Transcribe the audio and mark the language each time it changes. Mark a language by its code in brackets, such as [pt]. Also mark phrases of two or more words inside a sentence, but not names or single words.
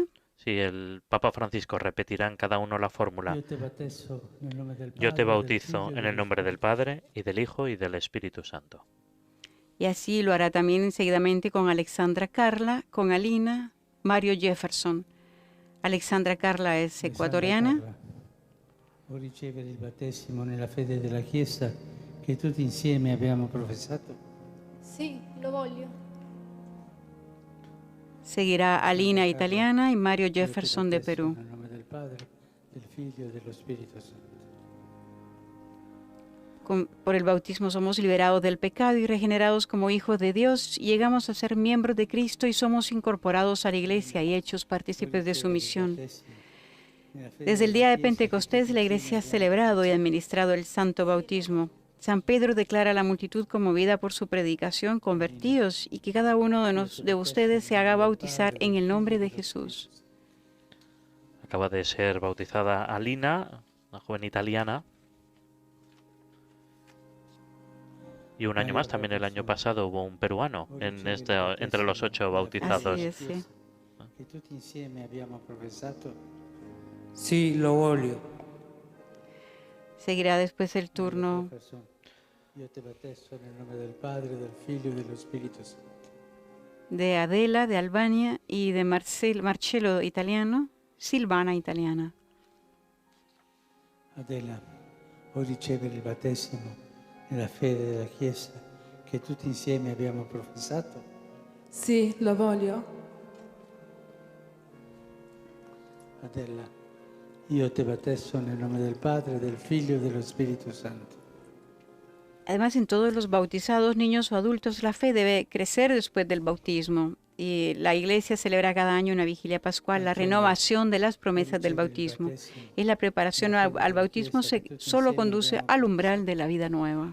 [es] Sí, el Papa Francisco repetirá en cada uno la fórmula. Yo te bautizo en el nombre del Padre, y del Hijo, y del Espíritu Santo. Y así lo hará también seguidamente con Alexandra Carla, con Alina, Mario Jefferson. Alexandra Carla es ecuatoriana. [it] Vuoi ricevere il battesimo nella fede della Chiesa che tutti insieme abbiamo professato? Sì, lo voglio. [es] Seguirá Alina italiana y Mario Jefferson de Perú. [it] Nel nome del Padre, del Figlio e dello Spirito Santo. [es] Por el bautismo somos liberados del pecado y regenerados como hijos de Dios. Llegamos a ser miembros de Cristo y somos incorporados a la Iglesia y hechos partícipes de su misión. Desde el día de Pentecostés, la Iglesia ha celebrado y administrado el santo bautismo. San Pedro declara a la multitud conmovida por su predicación: convertíos y que cada uno de ustedes se haga bautizar en el nombre de Jesús. Acaba de ser bautizada Alina, una joven italiana. Y un año más, también el año pasado, hubo un peruano entre los 8 bautizados. Así es, sí. [it] Che tutti insieme abbiamo professato. Sì, lo voglio. [es] Seguirá después el turno [it] Io te battesso nel nome del Padre, del Figlio e dello Spirito Santo. [es] de Adela de Albania y de Marcello italiano, Silvana italiana. [it] Adela, vuoi ricevere il battesimo nella fede della Chiesa che tutti insieme abbiamo professato? Sì, lo voglio. Adela, io te battesso nel nome del Padre, del Figlio e dello Spirito Santo. [es] Además, en todos los bautizados, niños o adultos, la fe debe crecer después del bautismo. Y la Iglesia celebra cada año una vigilia pascual, la renovación de las promesas del bautismo. Es la preparación al bautismo solo conduce al umbral de la vida nueva.